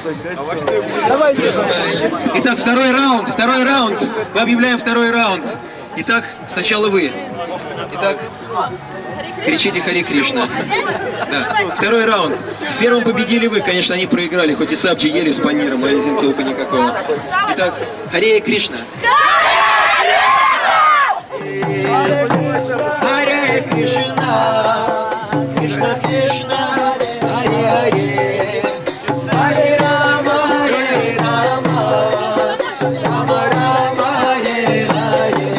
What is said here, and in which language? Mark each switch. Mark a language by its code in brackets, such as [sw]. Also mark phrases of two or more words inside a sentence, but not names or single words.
[ru] Итак, второй раунд. Мы объявляем второй раунд. Итак, сначала вы. Итак, кричите [sa] हरे कृष्ण. [ru] Да. Второй раунд. В первом победили вы, конечно, они проиграли, хоть и сабджи ели с паниром, а зинтопа никакого. Итак, [sa] हरे कृष्ण। हरे कृष्ण. कृष्ण कृष्ण। हरे हरे. हरे राम। हरे राम. राम राम। हरे हरे.